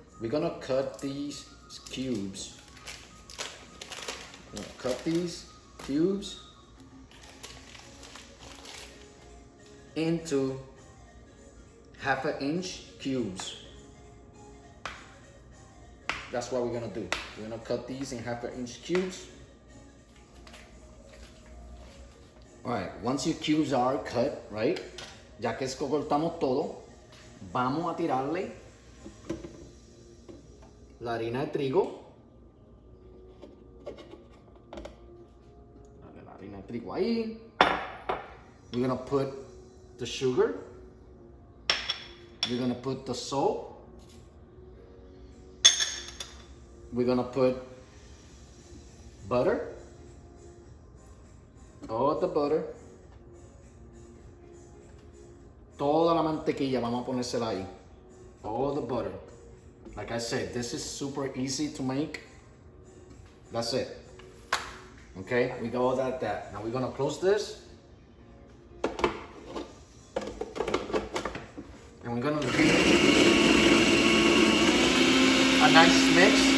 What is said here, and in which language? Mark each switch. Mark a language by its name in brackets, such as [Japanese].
[English] We're gonna cut these cubes. I'm gonna cut these cubes into ½ inch cubes. That's what we're gonna do. We're gonna cut these in ½ inch cubes. All right, once your cubes are cut, right? [Spanish] Ya que cortamos todo, vamos a tirarle la harina de trigo. La harina de trigo ahí. [English] We're gonna put the sugar. We're gonna put the salt. We're gonna put butter. All the butter. [Spanish] Toda la mantequilla, vamos a ponérsela ahí. [English] All the butter. Like I said, this is super easy to make. That's it. Okay, we got all that. Now we're gonna close this. And we're gonna give it a nice mix.